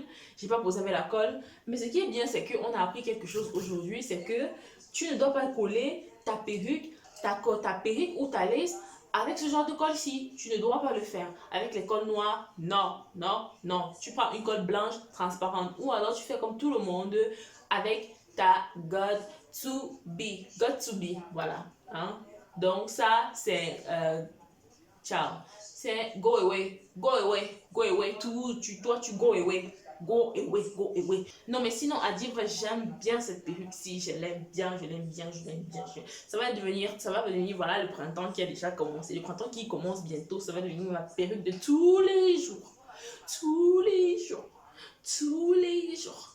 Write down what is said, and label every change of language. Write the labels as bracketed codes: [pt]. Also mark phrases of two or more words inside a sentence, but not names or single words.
[fr] Je n'ai pas posé avec la colle. Mais ce qui est bien, c'est qu'on a appris quelque chose aujourd'hui. C'est que tu ne dois pas coller ta perruque, ta perruque ou ta lace avec ce genre de colle-ci. Tu ne dois pas le faire. Avec les colles noires, non, non, non. Tu prends une colle blanche, transparente. Ou alors tu fais comme tout le monde avec ta God to be. God to be, voilà. Hein? Donc ça, c'est ciao. [en] C'est go away, go away, go away. [fr] Toi, tu [en] go away. Go away, go away. [fr] Non, mais sinon, à dire vrai, j'aime bien cette perruque-ci. Je l'aime bien, je l'aime bien, je l'aime bien. Ça va devenir, voilà, le printemps qui a déjà commencé. Le printemps qui commence bientôt, ça va devenir ma perruque de tous les jours. Tous les jours. Tous les jours.